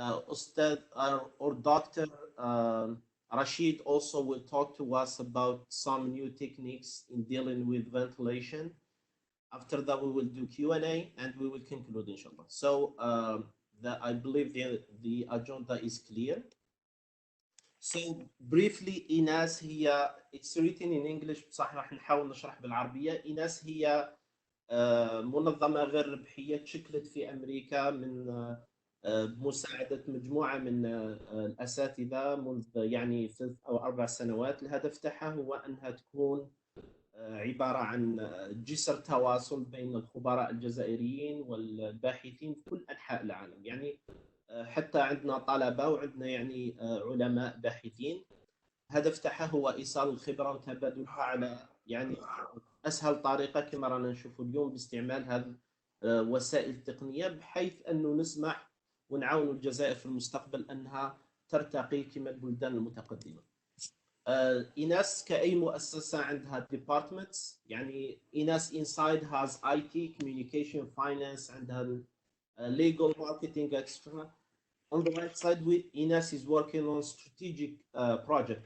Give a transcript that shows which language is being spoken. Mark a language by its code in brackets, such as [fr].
[en] Ustad or Dr. Rashid also will talk to us about some new techniques in dealing with ventilation. After that, we will do Q&A and we will conclude, inshallah. So I believe the agenda is clear. So briefly, [ar] إيناس هي [en] it's written in English [ar] بصح راح نحاول نشرح بالعربية. إيناس هي منظمة غير ربحية تشكلت في أمريكا من بمساعدة مجموعة من الأساتذة منذ يعني 3 أو 4 سنوات. الهدف تاعها هو أنها تكون عبارة عن جسر تواصل بين الخبراء الجزائريين والباحثين في كل أنحاء العالم. يعني حتى عندنا طلبة وعندنا يعني علماء باحثين. الهدف تاعها هو إيصال الخبرة وتبادلها على يعني أسهل طريقة كما رانا نشوفوا اليوم باستعمال هذه الوسائل التقنية، بحيث أنه نسمح ونعاون الجزائر في المستقبل أنها ترتقي كما البلدان المتقدمة. إيناس كأي مؤسسة عندها departments. يعني إيناس [en] inside has IT, communication, finance, [ar] عندها [en] legal, marketing, extra. On the right side, Ines is working on strategic project.